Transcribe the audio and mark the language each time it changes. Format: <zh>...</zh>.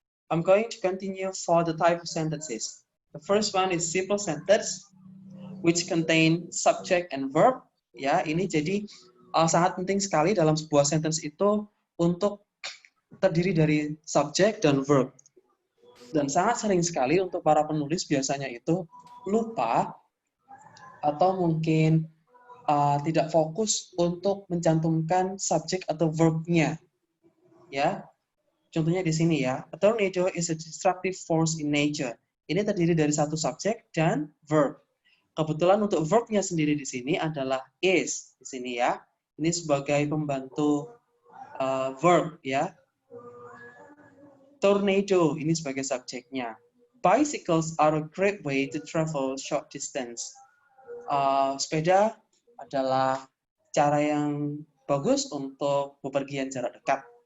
<en>I'm going to continue for the type of sentences. The first one is simple sentence, which contain subject and verb.</en> <id>Ya, ini jadi sangat penting sekali dalam sebuah sentence itu untuk terdiri dari subject dan verb. Dan sangat sering sekali untuk para penulis biasanya itu lupa atau mungkin tidak fokus untuk mencantumkan subject atau verb-nya. Ya, contohnya di sini ya,</id> <en>a tornado is a destructive force in nature.</en> <id>Ini terdiri dari satu subjek dan verb. Kebetulan untuk verb-nya sendiri di sini adalah is di sini ya. Ini sebagai pembantu verb ya. Tornado ini sebagai subjeknya.</id> <en>Bicycles are a great way to travel short distance.</en> <id>Sepeda adalah cara yang bagus untuk bepergian jarak dekat.</id>